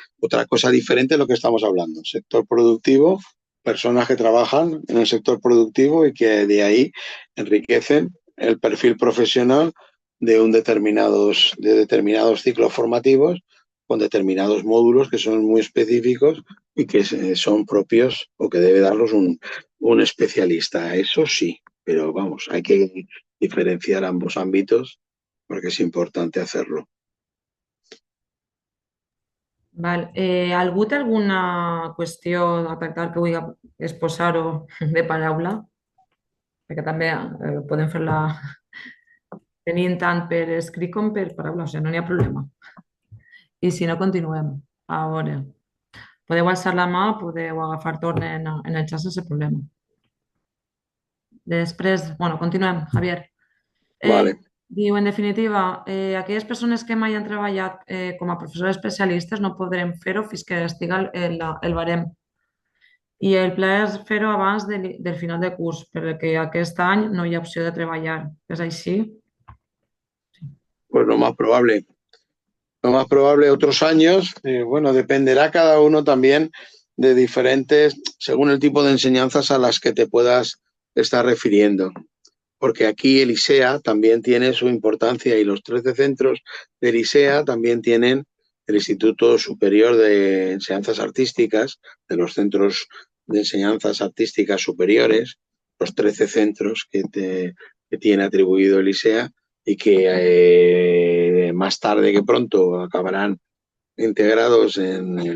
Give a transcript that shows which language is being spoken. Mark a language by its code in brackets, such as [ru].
[es] Otra cosa diferente es lo que estamos hablando, sector productivo, personas que trabajan en el sector productivo y que de ahí enriquecen el perfil profesional de determinados ciclos formativos con determinados módulos que son muy específicos y que son propios o que debe darlos un especialista. Eso sí, pero vamos, hay que diferenciar ambos ámbitos porque es importante hacerlo. [ca] Val. Algú té alguna qüestió a tractar que vulgui exposar-ho de paraula? Perquè també podem fer-la tenint tant per escrit com per paraula, o sigui, no n'hi ha problema. I si no, continuem. A veure, podeu alçar la mà, podeu agafar torn en el xat sense problema. Després, bueno, continuem, Javier. [es] Vale. [ca] Diu, en definitiva, aquelles persones que mai han treballat com a professors especialistes no podrem fer-ho fins que estiga el barem. I el pla és fer-ho abans del final de curs, perquè aquest any no hi ha opció de treballar. És així? [es] Pues lo más probable. Lo más probable otros años, bueno, dependerá cada uno también de diferentes, según el tipo de enseñanzas a las que te puedas estar refiriendo. Porque aquí el ISEA también tiene su importancia y los 13 centros del ISEA también tienen el Instituto Superior de Enseñanzas Artísticas, de los centros de enseñanzas artísticas superiores, los 13 centros que tiene atribuido el ISEA y que más tarde que pronto acabarán integrados en